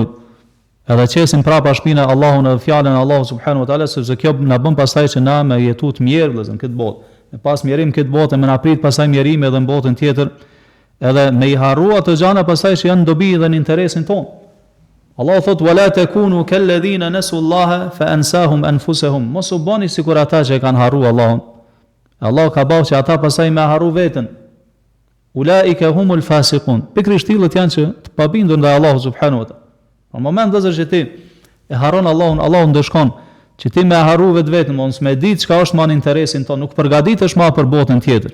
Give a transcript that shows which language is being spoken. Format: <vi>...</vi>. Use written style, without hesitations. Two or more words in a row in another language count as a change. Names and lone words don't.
<sq>Edhe qesim prapa shpina Allahun edhe fjalën e Allahu</sq> <ar>سبحانه وتعالى,</ar> <sq>sepse kjo na bën pastaj që na me jetu të mirë vëllezër në këtë botë. Me pas mjerim këtë botë, me na prit pastaj mjerim edhe në botën tjetër, edhe me i harrua të gjana pastaj që janë dobi dhe në interesin ton. Allahu thot</sq> <ar>ولا تكونوا كالذين نسوا الله فأنساهم أنفسهم.</ar> <sq>Mos u bani sikur ata që kanë harruar Allahun. Allah ka bëu që ata pastaj me harru veten.</sq> <ar>أولئك هم الفاسقون.</ar> <sq>Pikërisht tillët janë që të pabindur ndaj Allahut</sq> <ar>سبحانه وتعالى.</ar> <sq>Në moment që ti e harron Allahun, Allahu ndeshkon që ti me harru vetveten, mos me ditë çka është më në interesin ton, nuk përgatitesh më për botën tjetër.</sq>